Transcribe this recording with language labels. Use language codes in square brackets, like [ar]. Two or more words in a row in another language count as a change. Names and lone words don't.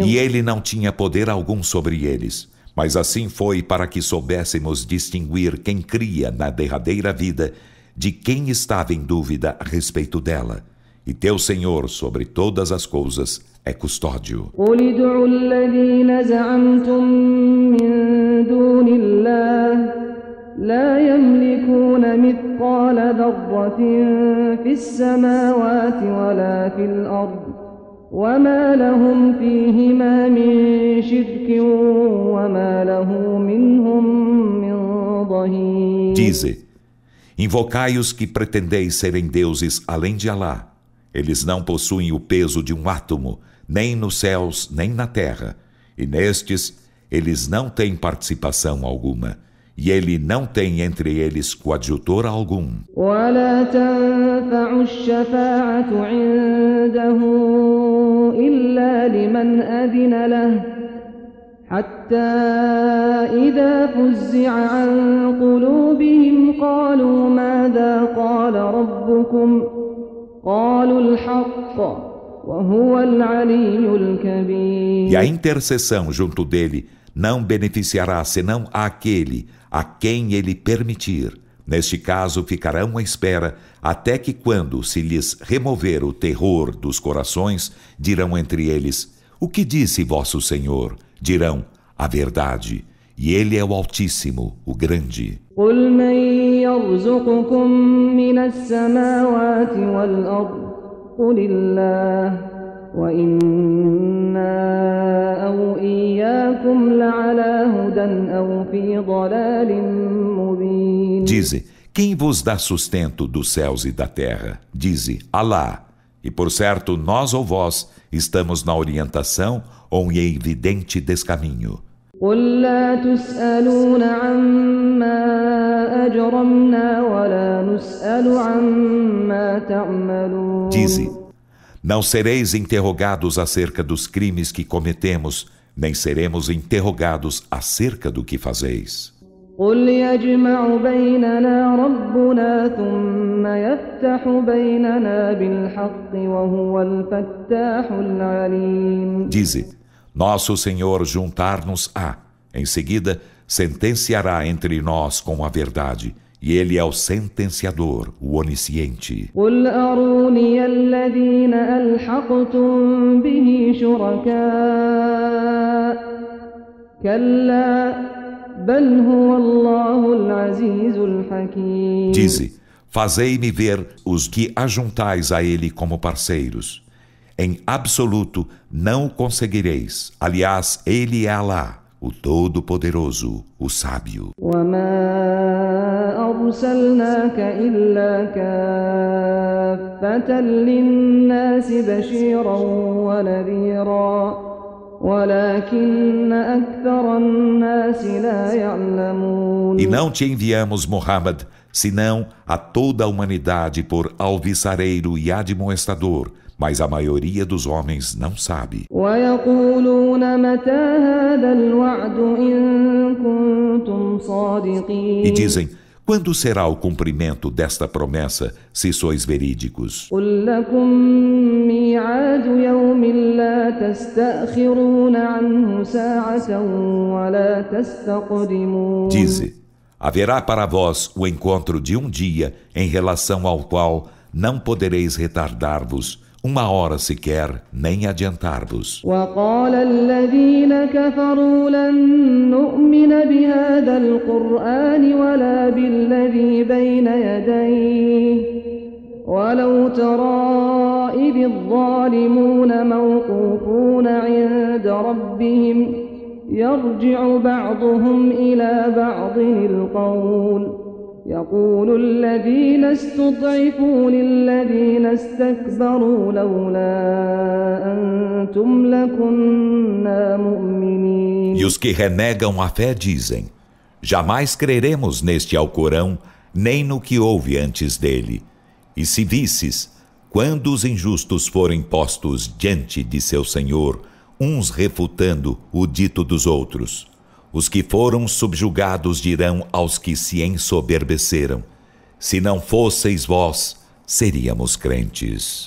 [pt] E ele não tinha poder algum sobre eles, mas assim foi para que soubéssemos distinguir quem cria na derradeira vida de quem estava em dúvida a respeito dela. E teu Senhor sobre todas as coisas é custódio. [ar] قل ادعوا الذين زعمتم من دون الله لا يملكون مثقال ذرة في السماوات ولا في الأرض وما لهم فيهما من شرك وما له منهم من ظهير. [pt] Dize: invocai os que pretendeis serem deuses além de Alá. Eles não possuem o peso de um átomo, nem nos céus, nem na terra. E nestes, eles não têm participação alguma. E ele não tem entre eles coadjutor algum. [ar] ولا تنفع الشفاعة عنده إلا لمن أذن له حتى إذا فزع عن قلوبهم قالوا ماذا قال ربكم قالوا الحق وهو العلي الكبير. [pt] E a intercessão junto dele não beneficiará senão àquele a quem ele permitir. Neste caso, ficarão à espera até que, quando se lhes remover o terror dos corações, dirão entre eles: o que disse vosso Senhor? Dirão: a verdade. E ele é o Altíssimo, o Grande. [ar] قل من يرزقكم من السماوات والأرض قل الله وإنا أو إياكم لعلى هدى أو في ضلال مبين. [pt] Dize: quem vos dá sustento dos céus e da terra? Dize: Alá. E por certo, nós ou vós estamos na orientação ou em evidente descaminho. [ar] قل لا تسألون عما أجرمنا ولا نسأل عما تعملون. [pt] Dize: não sereis interrogados acerca dos crimes que cometemos, nem seremos interrogados acerca do que fazeis. [ar] قل يجمع بيننا ربنا ثم يفتح بيننا بالحق وهو الفتاح العليم. [pt] Dize: nosso Senhor juntar-nos-á, em seguida sentenciará entre nós com a verdade, e Ele é o sentenciador, o onisciente. [ar] قل أروني الذين ألحقتم به شركاء كلا بل هو الله العزيز الحكيم. [pt] Dize: fazei-me ver os que ajuntais a Ele como parceiros. Em absoluto não o conseguireis. Aliás, Ele é Alá, o Todo-Poderoso, o Sábio. [ar] وما أرسلناك إلا كافة للناس بشيرا ونذيرا ولكن أكثر الناس لا يعلمون. [pt] E não te enviamos, Muhammad, senão a toda a humanidade por alvissareiro e admoestador, mas a maioria dos homens não sabe. [ar] ويقولون متى هذا الوعد إن كنتم صادقين. [pt] E dizem, quando será o cumprimento desta promessa, se sois verídicos? [ar] قل لكم ميعاد يوم لا تستأخرون عنه ساعة ولا تستقدمون. [pt] Dize, haverá para vós o encontro de um dia em relação ao qual não podereis retardar-vos uma hora sequer, nem adiantar-vos. [ar] وقال الذين كفروا لن نؤمن بهذا القرآن ولا بالذي بين يديه ولو ترى إذ الظالمون موقوفون عند ربهم يرجع بعضهم إلى بعض القول يقول الذين استضعفوا للذين استكبروا لولا أنتم لكنا مؤمنين. [pt] E os que renegam a fé dizem, jamais creremos neste Alcorão, nem no que houve antes dele. E se visses, quando os injustos forem postos diante de seu Senhor, uns refutando o dito dos outros, os que foram subjugados dirão aos que se ensoberbeceram, se não fosseis vós, seríamos crentes.